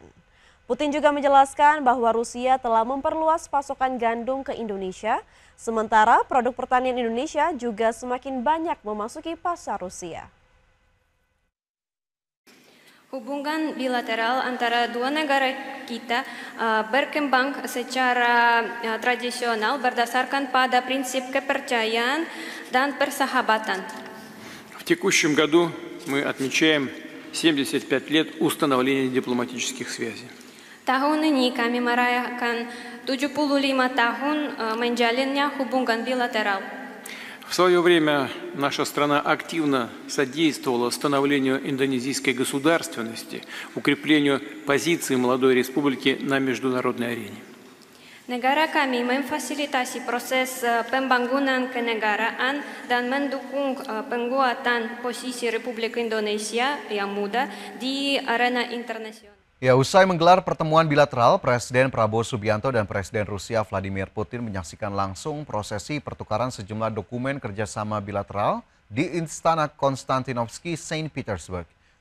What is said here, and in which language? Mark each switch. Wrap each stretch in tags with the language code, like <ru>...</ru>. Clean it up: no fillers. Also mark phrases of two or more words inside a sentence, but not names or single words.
<id>Putin juga menjelaskan bahwa Rusia telah memperluas pasokan gandum ke Indonesia, sementara produk pertanian Indonesia juga semakin banyak memasuki pasar Rusia. Hubungan bilateral antara dua negara kita berkembang secara tradisional berdasarkan pada prinsip kepercayaan dan persahabatan.</id> <ru>В текущем году мы отмечаем 75 лет установления дипломатических связей.</ru> <id>Tahun ini kami merayakan 75 tahun menjalinnya hubungan bilateral.</id> <ru>В свое время наша страна активно содействовала становлению индонезийской государственности, укреплению позиции молодой республики на международной арене.</ru> <id>Negara kami memfasilitasi proses pembangunan kenegaraan dan mendukung penguatan posisi Republik Indonesia yang muda di arena internasional. Ya, usai menggelar pertemuan bilateral, Presiden Prabowo Subianto dan Presiden Rusia Vladimir Putin menyaksikan langsung prosesi pertukaran sejumlah dokumen kerjasama bilateral di Istana Konstantinovsky, Saint Petersburg.</id>